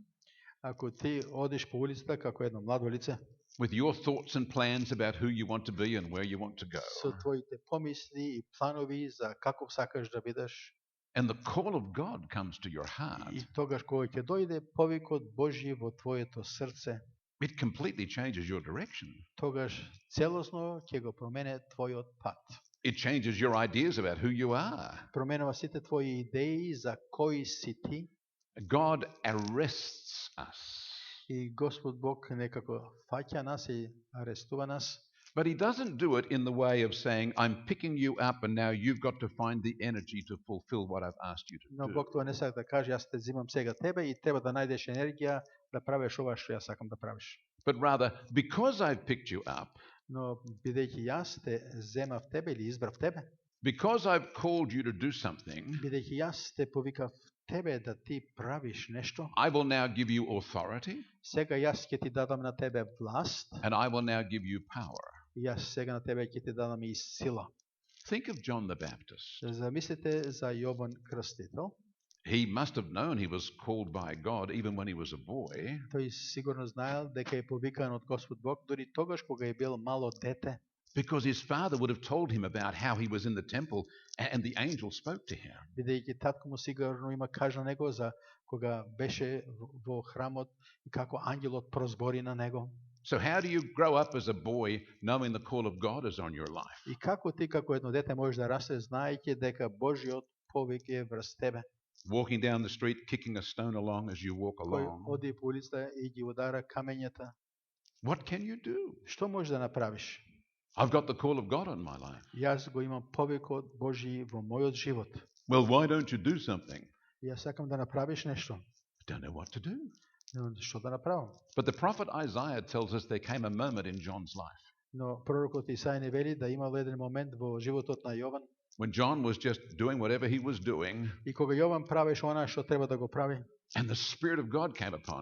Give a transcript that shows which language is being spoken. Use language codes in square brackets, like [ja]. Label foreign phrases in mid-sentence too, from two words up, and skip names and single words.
[mk] Ако ти одиш по улицата како едно младо лице, [en] with your thoughts and plans about who you want to be and where you want to go, [mk] со твоите помисли и планови за каков сакаш да бидеш, [en] and the call of God comes to your heart, [mk] и тогаш кога ќе дојде повикот Божји во твоето срце, [en] it completely changes your direction. [mk] тогаш целосно ќе го промене твојот пат. [en] It changes your ideas about who you are. [mk] Променува сите твои идеи за кои си ти, [en] God arrests us. [mk] и Господ Бог некако фаќа нас и арестува нас. [en] But he doesn't do it in the way of saying, I'm picking you up and now you've got to find the energy to fulfill what I've asked you to [mk] Но [en] do. [mk] Бог тоа не сака да каже, јас те зимам сега тебе и треба да најдеш енергија да правиш ова што јас сакам да правиш. [en] But rather, because I've picked you up, [mk] Но бидејќи јас те земав тебе или избрав тебе, [en] because I've called you to do something, [mk] бидејќи јас те повикав тебе да ти правиш нешто, [en] I will now give you authority [mk] сега јас ќе ти дадам на тебе власт, [en] and I will now give you power. [mk] и јас сега на тебе ќе ти дадам и сила. [en] Think of John the Baptist. [mk] Замислете за Јован Крстител. [en] He must have known he was called by God even when he was a boy. [mk] Тој сигурно знаел дека е повикан од Господ Бог дури тогаш кога е бил мало дете, [en] Because his father would have told him about how he was in the temple and the angel spoke to him. [mk] бидејќи татко му сигурно има кажа него за кога беше во храмот и како ангелот прозбори на него. [en] So how do you grow up as a boy knowing the call of God is on your life? [mk] И како ти како едно дете можеш да расте знаејќи дека Божјиот повик е врз тебе? [en] Walking down the street, kicking a stone along as you walk [mk] Кој [en] along. [mk] оди по улицата и ги удара камењата. [en] What can you do? [mk] Што можеш да направиш? [en] I've got the call of God on my life. [mk] Јас го имам повикот Божји во мојот живот. [en] Well, why don't you do something? [mk] Јас сакам да направиш нешто. [en] I don't know what to do. [mk] Што да направам? [en] But the prophet Isaiah tells us there came a moment in John's life [mk] Но пророкот Исаја ни вели да имал еден момент во животот на Јован, [en] when John was just doing whatever he was doing, [mk] и кога Јован правеше она што треба да го прави, [en] and the Spirit of God came upon